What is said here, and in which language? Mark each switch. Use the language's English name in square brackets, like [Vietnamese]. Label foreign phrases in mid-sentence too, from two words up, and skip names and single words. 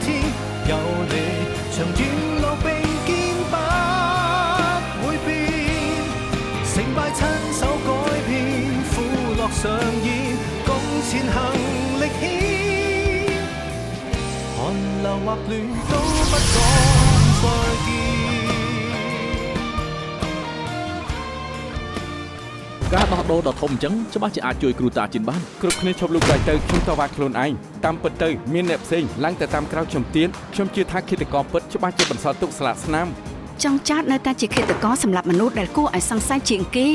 [Cantonese] 有你長遠路並肩不會變，成敗親手改變，苦樂上演，共前行力牽，寒流或暖都不講再見。 [Khmer] ការដោះដូរដ៏ធំអញ្ចឹងច្បាស់ជាអាចជួយគ្រូតាជិនបានគ្រប់គ្នាឈប់លូកដៃទៅខ្ញុំតវ៉ាខ្លួនឯងតាមពិតទៅមានអ្នកផ្សេងឡើងតែតាមក្រៅខ្ញុំទៀតខ្ញុំជឿថាឃាតករពិតច្បាស់ជាបន្សល់ទុកស្លាកស្នាម ចង់ចោទនៅតែជាឃាតករសម្រាប់មនុស្សដែលគួរឲ្យសង្ស័យជាងគេ